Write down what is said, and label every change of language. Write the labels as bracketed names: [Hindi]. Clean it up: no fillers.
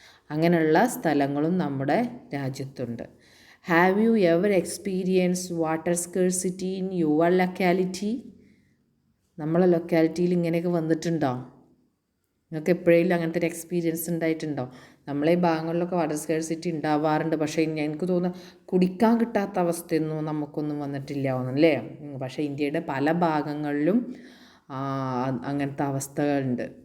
[Malayalam] അങ്ങനെയുള്ള സ്ഥലങ്ങളും നമ്മുടെ രാജ്യത്തുണ്ട്. [English] Have you ever experienced water scarcity in your locality? [Malayalam] നമ്മളെ ലൊക്കാലിറ്റിയിൽ ഇങ്ങനെയൊക്കെ വന്നിട്ടുണ്ടോ? നിങ്ങൾക്ക് എപ്പോഴെങ്കിലും അങ്ങനത്തെ ഒരു എക്സ്പീരിയൻസ് ഉണ്ടായിട്ടുണ്ടോ? നമ്മളെ ഈ ഭാഗങ്ങളിലൊക്കെ വാട്ടർ സ്കേഴ്സിറ്റി ഉണ്ടാവാറുണ്ട്, പക്ഷേ എനിക്ക് തോന്നുന്നു കുടിക്കാൻ കിട്ടാത്ത അവസ്ഥയൊന്നും നമുക്കൊന്നും വന്നിട്ടില്ല അല്ലേ? പക്ഷേ ഇന്ത്യയുടെ പല ഭാഗങ്ങളിലും അങ്ങനത്തെ അവസ്ഥകളുണ്ട്.